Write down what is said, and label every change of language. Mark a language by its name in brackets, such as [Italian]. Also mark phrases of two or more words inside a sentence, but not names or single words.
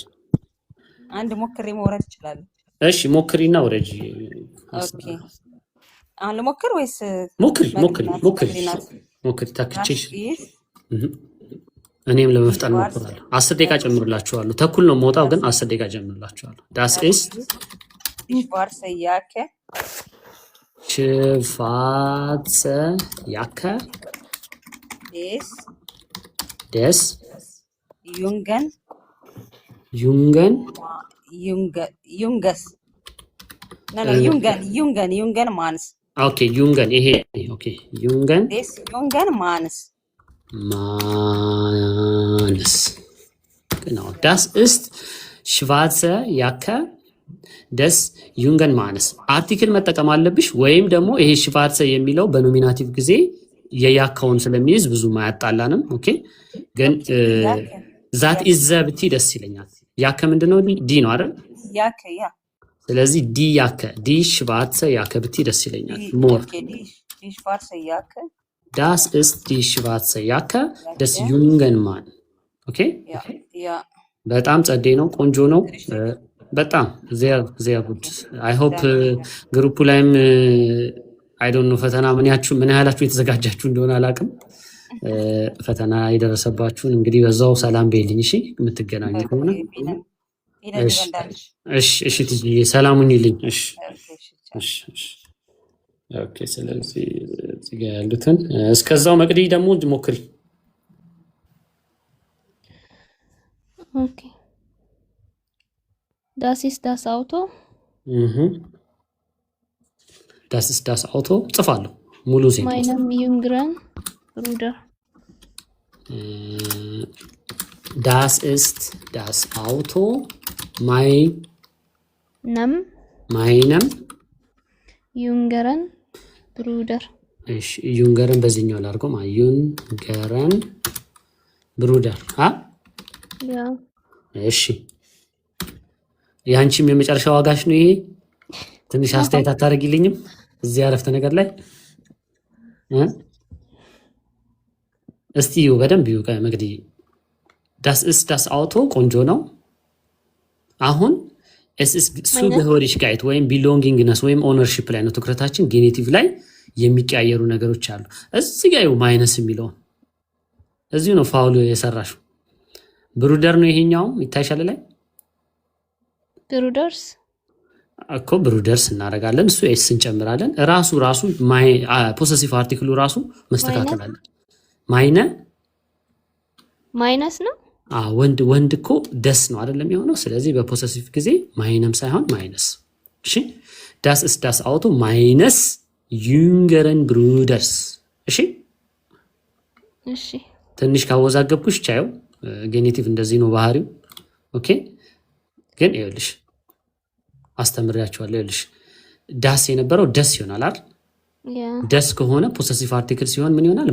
[Amharic] አንድ ሞክሬ መውረድ እችላለሁ። እሺ ሞክሪና ወረጂ። ኦኬ አሁን ልሞክር ወይስ ሞክሪ ታክቼሽ እኔም ለመፍጠን ሞክራለሁ። 10 ደቂቃ ጨምርላችኋለሁ። ተኩል ነው የምወጣው፣ ግን 10 ደቂቃ ጨምርላችኋለሁ። [German] das ist schwarze Jacke des jungen Manns. [Amharic] ኦኬ jungen ይሄ ኦኬ jungen [German] des jungen Manns. Genau, das ist schwarze Jacke des jungen Mannes። [Amharic] አርቲክል መጠቀም አለብሽ፣ ወይም ደግሞ ይሄ ሽቫርሰ የሚለው በኖሚናቲቭ ጊዜ የያካውን ስለሚይዝ ብዙ ማያጣላንም። ኦኬ ግን [English] that is [Amharic] ዘብቲ ደስ ይለኛል። ያከ ምንድነው? ዲ ነው አይደል? [German] Jacke ja። [Amharic] ስለዚህ [German] die schwarze Jacke [Amharic] ብቲ ደስ ይለኛል። ሞር [German] die schwarze Jacke Das ist die schwarze Jacke des jungen Mann. [Amharic] ኦኬ [German] ያ [Amharic] በጣም ጸዴ ነው፣ ቆንጆ ነው። በጣም [German] sehr gut. [English] I hope [Amharic] ግሩፑ ላይም [English] I don't know [Amharic] ፈተና ምን ያህላችሁ የተዘጋጃችሁ እንደሆነ አላውቅም። ፈተና የደረሰባችሁን እንግዲህ በዛው ሰላም በይልኝ እሺ፣ የምትገናኙ ከሆነ እሺ ትጂ ሰላሙን ይልኝ። እሺ ኦኬ። ስለዚህ እዚህ ጋር ያሉትን እስከዛው መቅዲ ደግሞ ሞክሪ። [German] ኦኬ das ist das Auto das ist das Auto [Amharic] ጽፋለሁ ሙሉ ሴት [German] meinem jüngeren Bruder das ist das Auto meinem jüngeren Bruder [Amharic] እሺ ዩንገርን በዚህኛው ላድርገው ማለት [German] jüngeren Bruder ያ [Amharic] እሺ ያንቺም የመጨረሻ ዋጋሽ ነው ይሄ። ትንሽ አስተያየት አታደርጊልኝም እዚህ አረፍተ ነገር ላይ? እስቲ በደንብ መግዲ [German] das ist das Auto [Amharic] ቆንጆ ነው። አሁን [German] es ist Zugehörigkeit [Amharic] ወይም belongingness ወይም ownership ላይ ነው ትኩረታችን። ጌኔቲቭ ላይ የሚቀያየሩ ነገሮች አሉ። እዚህ ጋር ማይነስ የሚለው እዚሁ ነው ፋውል የሰራሽው። ብሩደር ነው ይሄኛው ይታይሻል ላይ [German] ብሩደርስ [Amharic] እኮ ብሩደርስ እናደርጋለን። እሱ ኤስ እንጨምራለን። ራሱ ፖሰሲቭ አርቲክሉ ራሱ መስተካከል አለ። ማይነስ ነው። ወንድ እኮ ደስ ነው አይደለም የሆነው። ስለዚህ በፖሰሲቭ ጊዜ ማይነም ሳይሆን ማይነስ። እሺ [German] das ist das Auto meines jüngeren Bruders። [Amharic] እሺ ትንሽ ካወዛገብኩሽ ቻዩ ጌኔቲቭ እንደዚህ ነው ባህሪው። ኦኬ ግን ይኸውልሽ አስተምሪያችኋለሁ። ይኸውልሽ ዳስ የነበረው ደስ ይሆናል አይደል? ደስ ከሆነ ፖሰሲቭ አርቲክል ሲሆን ምን ይሆናል?